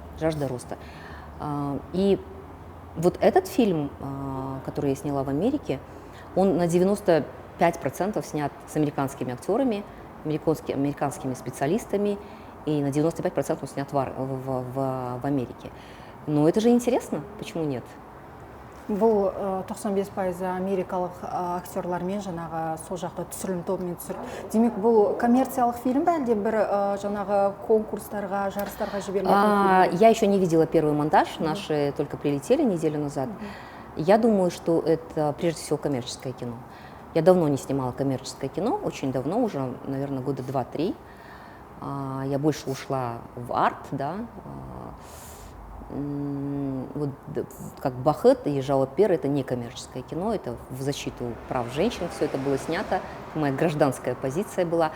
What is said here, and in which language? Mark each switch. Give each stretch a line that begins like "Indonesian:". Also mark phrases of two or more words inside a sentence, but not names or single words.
Russian: И вот этот фильм, который я сняла в Америке, он на 95% снят с американскими актерами, американскими специалистами, и на 95% он снят в Америке. Но это же интересно, почему нет?
Kazakh: Бұл 95% америкалық актерлармен жаңағы сол жақта түсірілім тобымен түсірілді. Демек бұл коммерциялық фильм бе, әлде бір жаңағы конкурстарға, жарыстарға жіберілген?
Russian: Я еще не видела первый монтаж, наши только прилетели неделю назад. Я думаю, что это прежде всего коммерческое кино. Я давно не снимала коммерческое кино, очень давно, уже, наверное, года 2-3. Я больше ушла в арт, да. Вот, как «Бахет» и «Жалопер» — это не коммерческое кино, это в защиту прав женщин, все это было снято, моя гражданская позиция была.